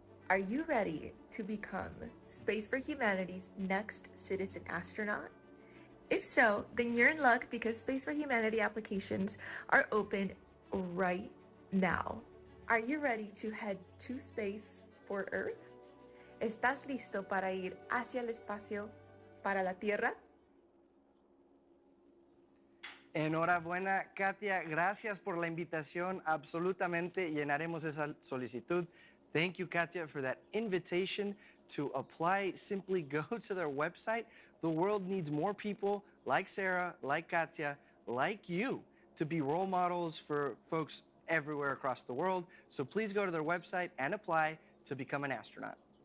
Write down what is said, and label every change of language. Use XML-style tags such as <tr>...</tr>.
<en>Are you ready to become Space for Humanity's next citizen astronaut? If so, then you're in luck because Space for Humanity applications are open right now. Are you ready to head to space for Earth?</en> <es>¿Estás listo para ir hacia el espacio para la Tierra? Enhorabuena, Katia. Gracias por la invitación. Absolutamente llenaremos esa solicitud.</es> <en>Thank you, Katia, for that invitation to apply. Simply go to their website. The world needs more people like Sarah, like Katia, like you, to be role models for folks everywhere across the world. So please go to their website and apply to become an astronaut.</en>